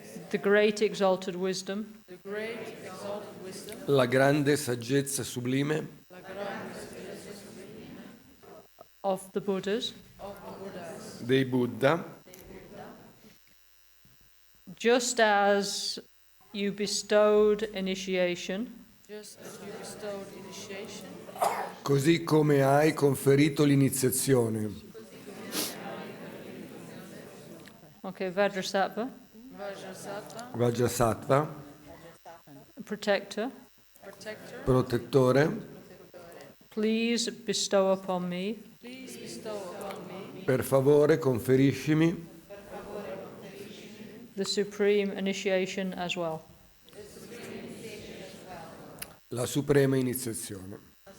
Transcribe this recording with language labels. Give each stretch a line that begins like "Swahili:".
English: the great exalted wisdom
Italian: la grande saggezza sublime
English: of the Buddhas,
Italian: dei Buddha,
English: just as you bestowed initiation,
Italian: così come hai conferito l'iniziazione.
English: okay, Vajrasattva,
Italian: Vajrasattva,
English: protector,
Italian: protettore,
English: please bestow upon me
Italian: per favore conferiscimi
English: the supreme initiation as well.
Italian: la suprema iniziazione.